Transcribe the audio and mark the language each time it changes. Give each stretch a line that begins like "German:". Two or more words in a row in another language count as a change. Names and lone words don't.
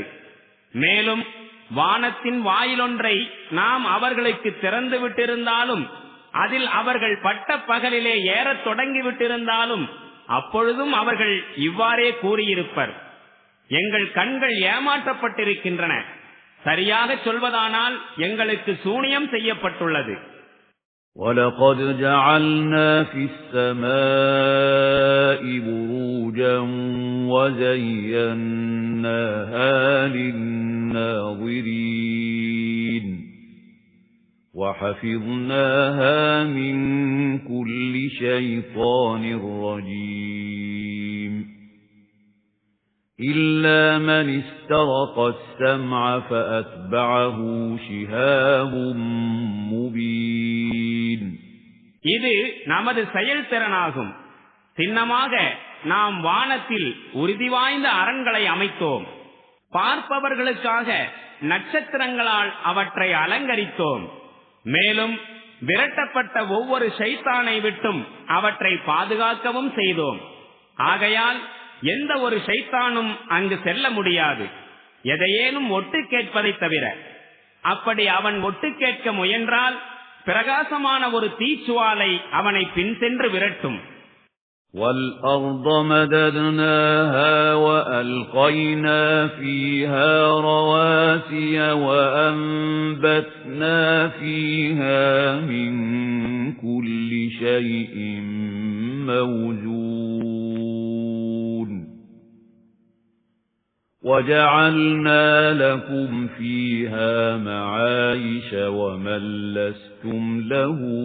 Tamil: மேலும் வானத்தின் வாயிலொன்றை நாம் அவர்களுக்கு திறந்து விட்டிருந்தாலும், அதில் அவர்கள் பட்ட பகலிலே ஏறத் தொடங்கிவிட்டிருந்தாலும் அப்பொழுதும் அவர்கள் இவ்வாறே கூறியிருப்பர், எங்கள் கண்கள் ஏமாற்றப்பட்டிருக்கின்றன, சரியாக சொல்வதானால் எங்களுக்கு சூனியம் செய்யப்பட்டுள்ளது.
Arabic: وَلَقَدْ جَعَلْنَا فِي السَّمَاءِ بُرُوجًا وَزَيَّنَّاهَا لِلنَّاظِرِينَ وَحَفِظْنَاهَا مِنْ كُلِّ شَيْطَانٍ رَجِيمٍ إِلَّا مَنِ اسْتَرَقَ السَّمْعَ فَأَتْبَعَهُ شِهَابٌ مُبِينٌ.
Tamil: இது நமது செயல்திறனாகும். சின்னமாக நாம் வானத்தில் உறுதி வாய்ந்த அரண்களை அமைத்தோம். பார்ப்பவர்களுக்காக நட்சத்திரங்களால் அவற்றை அலங்கரித்தோம். மேலும் விரட்டப்பட்ட ஒவ்வொரு ஷைத்தானை விட்டும் அவற்றை பாதுகாக்கவும் செய்தோம். ஆகையால் எந்த ஒரு ஷைத்தானும் அங்கு செல்ல முடியாது, எதையேனும் ஒட்டு கேட்பதை தவிர. அப்படி அவன் ஒட்டு கேட்க முயன்றால் பிரகாசமான ஒரு தீச்சுவாலை அவனை பின் சென்று விரட்டும்.
Arabic: وَالْأَرْضَ مَدَدْنَاهَا وَأَلْقَيْنَا فِيهَا رَوَاسِيَ وَأَنبَتْنَا فِيهَا مِن كُلِّ شَيْءٍ مَّوْزُونٍ وَجَعَلْنَا لَكُمْ فِيهَا مَعَايِشَ وَمَن لَّسْتُمْ لَهُ